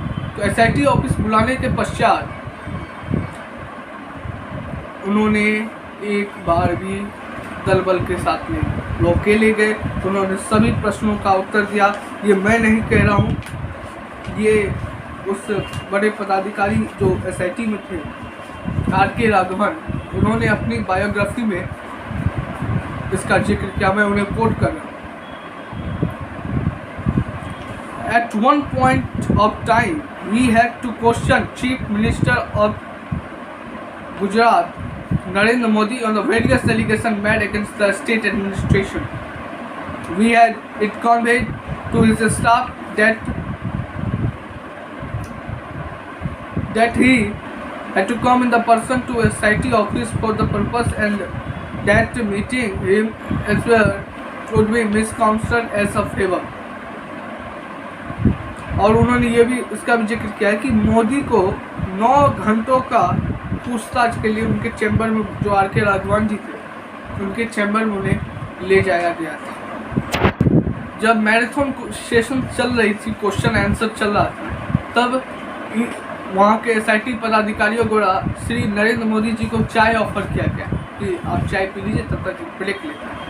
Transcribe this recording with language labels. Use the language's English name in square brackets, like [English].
[Hindi] तो SIT office बुलाने के पश्चात उन्होंने एक बार भी दल बल के साथ में, वो अकेले गए, उन्होंने सभी प्रश्नों का उत्तर दिया। ये मैं नहीं कह रहा हूँ, ये उस बड़े पदाधिकारी जो SIT में थे, RK राघवन, उन्होंने अपनी बायोग्राफी में इसका जिक्र किया। मैं उन्हें कोट कर रहा हूँ। [English] At one point of time, we had to question Chief Minister of Gujarat, Narendra Modi, on the various allegations made against the state administration. We had it conveyed to his staff that he had to come in the person to a SIT office for the purpose, and that meeting him as well would be misconstrued as a favor. [Hindi] और उन्होंने ये भी इसका भी जिक्र किया है कि मोदी को 9 घंटों का पूछताछ के लिए उनके चैम्बर में, जो RK राघवन जी थे, उनके चैम्बर में उन्हें ले जाया गया था। जब मैराथन सेशन चल रही थी, क्वेश्चन आंसर चल रहा था, तब वहाँ के SIT पदाधिकारियों द्वारा श्री नरेंद्र मोदी जी को चाय ऑफर किया गया कि आप चाय पी लीजिए, तब तक ब्रेक लेते।